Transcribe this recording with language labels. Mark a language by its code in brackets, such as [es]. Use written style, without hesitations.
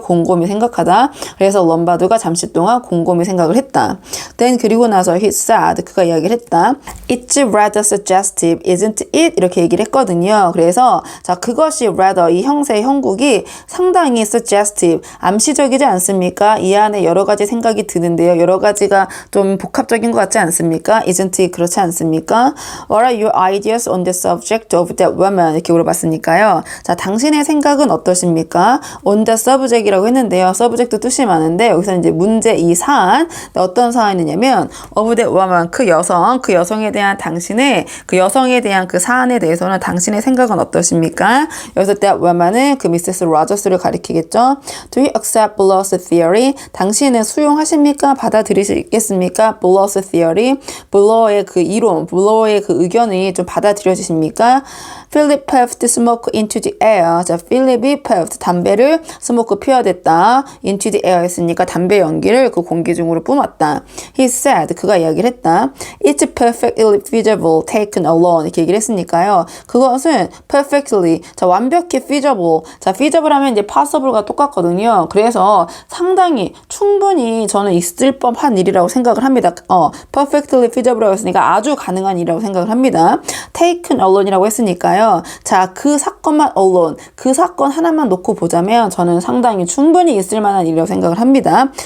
[ko] 곰곰이 생각하다. 그래서 롬바드가 잠시 동안 곰곰이 생각을 했다. Then 그리고 나서 [en] he said, [ko] 그가 이야기를 했다. [en] It's rather suggestive, isn't it? [ko] 이렇게 얘기를 했거든요. 그래서 자, 그것이 rather, 이 형세의 형국이 상당히 suggestive, 암시적이지 않습니까? 이 안에 여러 가지 생각이 드는데요. 여러 가지가 좀 복합적인 것 같지 않습니까? [en] Isn't it? [ko] 그렇지 않습니까? [en] What are your ideas on the subject of that woman? [ko] 이렇게 물어봤으니까요. 자, 당신의 생각은 어떠십니까? [en] On the subject이라고 했는데요. [ko] subject도 뜻이 많은데 여기서 이제 문제 이 사안, 어떤 사안이냐면 of that woman, 그 여성에 대한 당신의 그 여성에 대한 그 사안에 대해서는 당신의 생각은 어떠십니까? 여기서 that woman은 그 미세스 로저스를 가리키겠죠. [en] Do you accept Bullock's theory? [ko] 당신은 수용하십니까? 받아들이시겠습니까? Bullock's theory, 블러의 그 이론, 블러의 그 의견이 좀 받아들여지십니까? [en] Philip puffed smoke into the air. [ko] 자, 필립이 puffed, 담배를 스모크 피워댔다. into the air 했으니까 담배 연기를 그 공기 중으로 뿜었다. [en] He said, [ko] 그가 이야기를 했다. [en] It's perfectly feasible taken alone. [ko] 이렇게 얘기를 했으니까요. 그것은 perfectly, 자, 완벽히 feasible. 자, feasible 하면 이제 possible과 똑같거든요. 그래서 상당히 충분히 저는 있을 법한 일이라고 생각을 합니다. perfectly feasible라고 했으니까 아주 가능한 일이라고 생각을 합니다. taken alone이라고 했으니까요. 자, 그 사건만 alone, 그 사건 하나만 놓고 보자면 저는 상당히 충분히 있을 만한 일이라고 생각을 합니다.